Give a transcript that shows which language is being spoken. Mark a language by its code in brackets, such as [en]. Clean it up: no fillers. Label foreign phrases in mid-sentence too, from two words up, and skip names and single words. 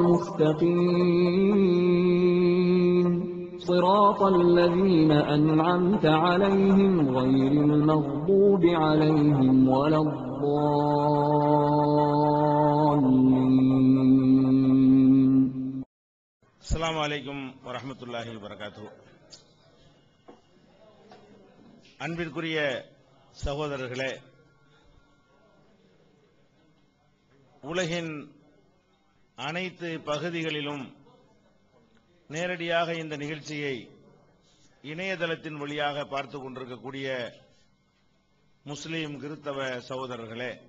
[ar] المستقيم صراط الذين أنعمت عليهم غير المغضوب عليهم ولا الضالين. السلام عليكم ورحمة الله وبركاته. [ta] அன்பிற்குரிய சகோதரர்களே, உலகின் அனைத்து பகுதிகளிலும் நேரடியாக இந்த நிகழ்ச்சியை இணையதளத்தின் வழியாக பார்த்து கொண்டிருக்கக்கூடிய முஸ்லிம் கிறிஸ்தவ சகோதரர்களே,